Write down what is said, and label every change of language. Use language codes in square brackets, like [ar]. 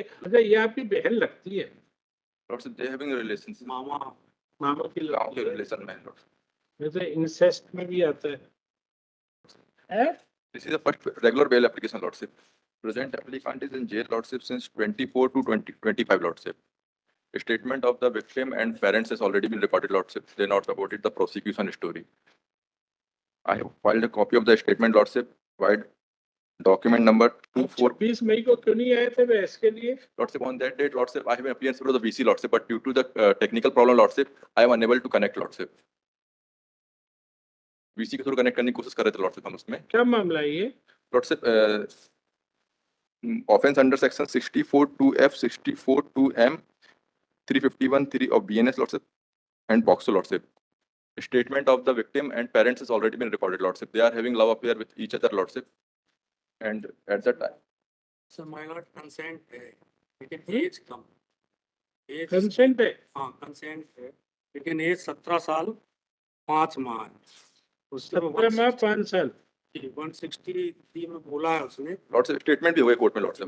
[hi] अच्छा, ये आपकी बहन लगती है? [en] lord से they having relationship, [hi] मामा मामा की गांव के लगती है। रिलेशन में लॉर्ड। जैसे इंसेस्ट में भी आता है। [en] This is the first regular bail application lordship. Present applicant is in jail lordship since 24 to 2025 lordship. A statement of the victim and parents has already been recorded lordship. They not supported the prosecution story. I have filed a copy of the statement lordship. Filed document number 24. [hi] 26 मई को क्यों नहीं आए थे बहस के लिए? [en] Lordship, on that date lordship, I have an appearance before the VC lordship, but due to the technical problem lordship, I am unable to connect lordship. [hi] VC के through connect करने की कोशिश कर रहे थे लॉर्डशिप हम उसमें। क्या मामला है ये? [en] Lordship offense under section 64(2)(f), 64(2)(m), 351(3) of BNS lordship and POCSO lordship. Statement of the victim and parents has already been recorded lordship. They are having love affair with each other lordship, and at that time [hi] sir minor consent है, लेकिन as कम, as consent है? हाँ consent है, लेकिन as 17 साल 5 माह है। उससे 17 माह 5 साल। 163 में बोला है उसने, लॉर्डशिप स्टेटमेंट भी हो गए कोर्ट में लॉर्डशिप।